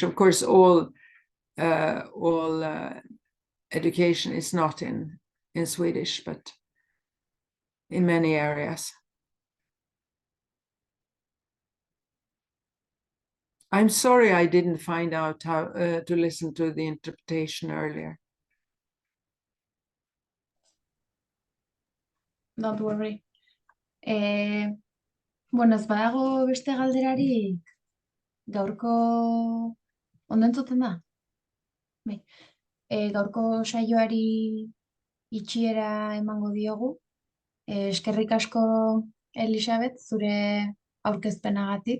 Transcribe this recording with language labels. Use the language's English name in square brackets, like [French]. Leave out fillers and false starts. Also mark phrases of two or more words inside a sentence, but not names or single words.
[English] Of course, all education is not in Swedish, but in many areas. I'm sorry I didn't find out how to listen to the interpretation earlier. Don't worry. [Basque] Bueno, ez badago beste galderarik, gaurko ondo entzuten da? Bai. Gaurko saioari itxiera emango diogu. Eskerrik asko, Elisabeth, zure aurkezpenagatik.